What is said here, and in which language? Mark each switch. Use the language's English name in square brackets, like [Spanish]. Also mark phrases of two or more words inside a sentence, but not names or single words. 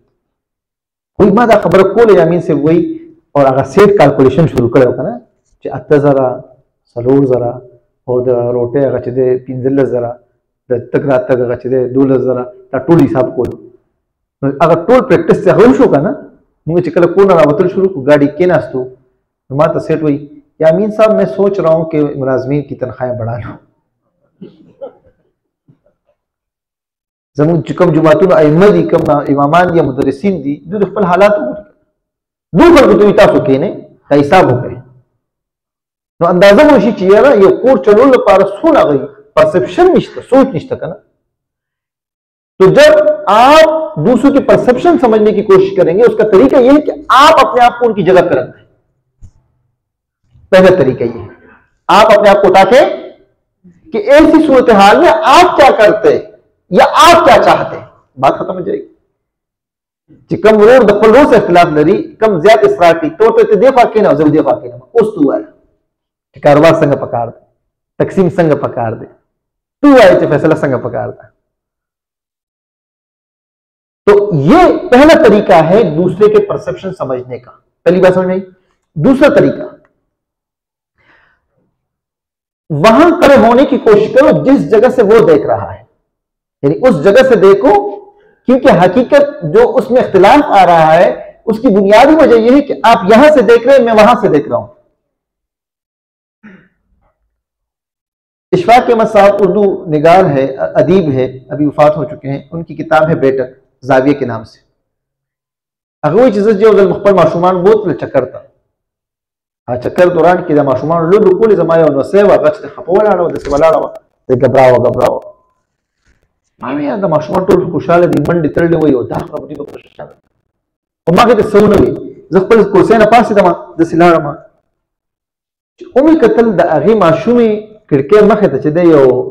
[Pashto] وایي ما دا خبره کوله یامین صاحب وایي او هغه سیټ کالکولیشن شروع کړی و که نه چې 8000 4000 او د روټۍ هغه چې دی 15000 د تګ راتګ هغه چې دی 12000 دا ټول حساب کولو. نو هغه ټول پریکټس چې هغه وشو که نه موږ چې کله کور نه راوتل شروع کړو ګاډي کېناستو نو ما ته سیټ وایي یامین صاحب [Urdu] میں سوچ رہا ہوں کہ ملازمین کی تنخواہیں بڑھا لوں. [Pashto] زموږ چې کوم جماعتونه ائمه دي کوم امامان دي مدرسین دي دوی د خپل حالات وګوري دوی خلکو ته تاسو کښېنئ دا حساب وکړئ نو اندازه وشي چې یاره یو کور چلولو لپاره څونه هغه پرسپشن نشته سوچ نشته که نه. [Urdu] تو جب آپ دوسروں کی پرسپشن سمجھنے کی کوشش کریں گے اس کا طریقہ یہ ہے کہ آپ اپنے آپ کو ان کی جگہ پہ رکھ دیں. پہلا طریقہ یہ ہے آپ اپنے آپ کو اٹھا کے کہ ایسی صورتحال میں آپ کیا کرتے یا آپ کیا چاہتے بات ختم ہو جائے گی. [Pashto] چې کم ورور د خپل ورور سره اختلاف لري کم زیات اصرار کوي تو ته دې خوا کېنه زه دې خوا کېنم اوس تو وایه چې کاروبار څنګه پکار دی تقسیم څنګه پکار دی تو وایه چې فیصله څنګه پکار دی. [Urdu] تو یہ پہلا طریقہ ہے دوسرے کے پرسپشن سمجھنے کا. پہلی بات سمجھ میں. دوسرا طریقہ وہاں کھڑے ہونے کی کوشش کرو جس جگہ سے وہ دیکھ رہا ہے یعنی اس جگہ سے دیکھو کیونکہ حقیقت جو اس میں اختلاف آ رہا ہے اس کی بنیادی وجہ یہ ہے کہ آپ یہاں سے دیکھ رہے ہیں میں وہاں سے دیکھ رہا ہوں. اشفاق احمد صاحب اردو نگار ہے ادیب ہے ابھی وفات ہو چکے ہیں. ان کی کتاب ہے بیٹک زاویہ کے نام سے. [Pashto] هغه وایي چې زه یو ځل خپل ماشومان بوتله چکر ته چکر دوران کې د ماشومان لوبې کولې زما یو نوسی وه هغه چې خفه ولاړه وه داسې ولاړه وه د ګبراوه ما وی د ماشومان ټول خوشحاله دي منډې تړلې وي او دا خبرې به خوشحاله او ما هغې ته څه ونه وي زه خپل کرسۍ نه پاڅېدم داسې لاړم چې ومې کتل د هغې ماشومې کړکۍ مخې ته چې دی یو